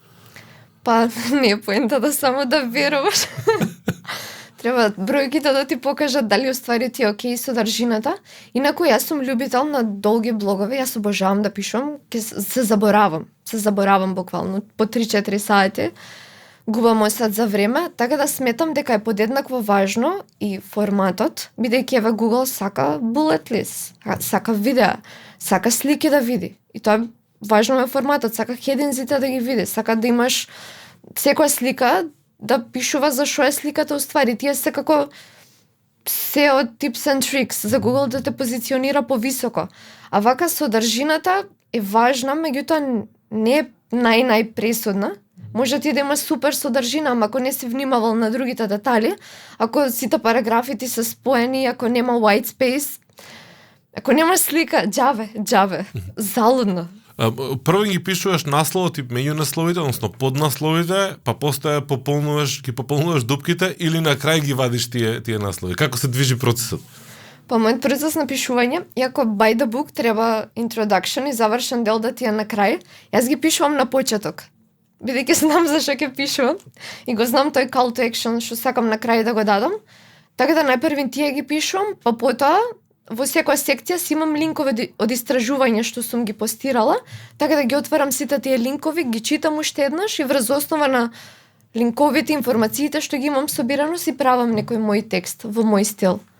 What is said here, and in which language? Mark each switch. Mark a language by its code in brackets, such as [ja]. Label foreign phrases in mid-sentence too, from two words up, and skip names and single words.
[mk] Па не е поента да само да веруваш. Треба бројките да ти покажат дали уствари ти е окей содржината. Инаку јас сум љубител на долги блогови, јас обожавам да пишувам, се заборавам. Се заборавам буквално по 3-4 сати. Губам осад за време, така да сметам дека е подеднакво важно и форматот, бидејќи еве Google сака [en] bullet list, [mk] сака видеа, сака слики да види. И тоа е важно е форматот, сака хединзите да ги види, сака да имаш секоја слика да пишува за што е сликата уствари. Тие се како се од [en] tips and tricks [mk] за Google да те позиционира повисоко. А вака содржината е важна, меѓутоа не е најпресудна. Може ти да има супер содржина, ама ако не си внимавал на другите детали, ако сите параграфи ти се споени, ако нема [en] white space, [mk] ако нема слика, џаве, залудно. Прво ги пишуваш насловот и меѓу насловите, односно поднасловите, па после ги пополнуваш дупките или на крај ги вадиш тие наслови. Како се движи процесот? Па мојот процес на пишување, иако [en] by the book [mk] треба introduction и завршен дел да ти е на крај, јас ги пишувам на почеток. Бидејќи знам за што ќе пишувам и го знам тој [en] call to action [mk] што сакам на крај да го дадам, така да најпрвин тие ги пишувам, па потоа во секоја секција си имам линкови од истражување што сум ги постирала, така да ги отварам сите тие линкови, ги читам уште еднаш и врз основа на линковите, информациите што ги имам собирано си правам некој мој текст во мој стил.